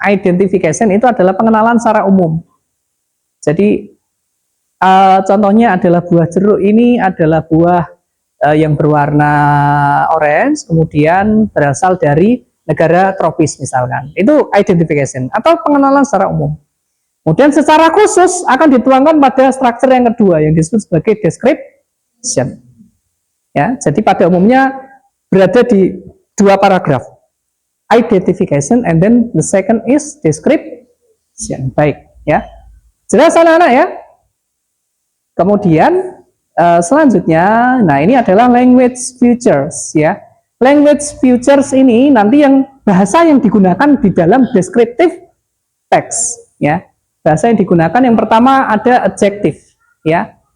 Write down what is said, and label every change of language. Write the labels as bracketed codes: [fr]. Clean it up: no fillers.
[id] Identification itu adalah pengenalan secara umum. Jadi contohnya adalah buah jeruk ini adalah buah yang berwarna orange, kemudian berasal dari negara tropis misalkan. Itu identification atau pengenalan secara umum. Kemudian secara khusus akan dituangkan pada struktur yang kedua yang disebut sebagai description. Ya, jadi pada umumnya berada di 2 paragraf. [en] Identification and then the second is description. [id] Baik, ya. Jelas anak-anak ya? Kemudian selanjutnya, nah ini adalah language features ya. Language features ini nanti yang bahasa yang digunakan di dalam descriptive text ya. Bahasa yang digunakan yang pertama ada adjective ya.